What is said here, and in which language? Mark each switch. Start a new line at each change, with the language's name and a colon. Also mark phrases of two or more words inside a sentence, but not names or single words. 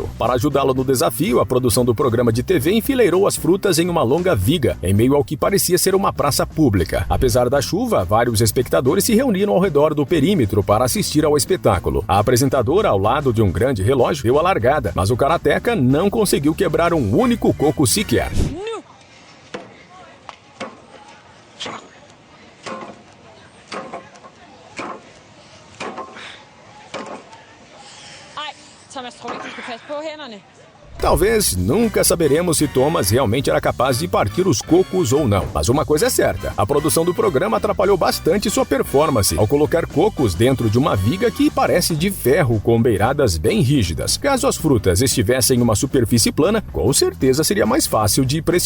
Portuguese: Para ajudá-lo no desafio, a produção do programa de TV enfileirou as frutas em uma longa viga, em meio ao que parecia ser uma praça pública. Apesar da chuva, vários espectadores se reuniram ao redor do perímetro para assistir ao espetáculo. A apresentadora, ao lado de um grande relógio, deu a largada, mas o karateca não conseguiu quebrar um único coco sequer.
Danish: Thomas, tror du ikke, du skal passe på hænderne?
Portuguese: Talvez nunca saberemos se Thomas realmente era capaz de partir os cocos ou não. Mas uma coisa é certa, a produção do programa atrapalhou bastante sua performance ao colocar cocos dentro de uma viga que parece de ferro com beiradas bem rígidas. Caso as frutas estivessem em uma superfície plana, com certeza seria mais fácil de pressioná-las.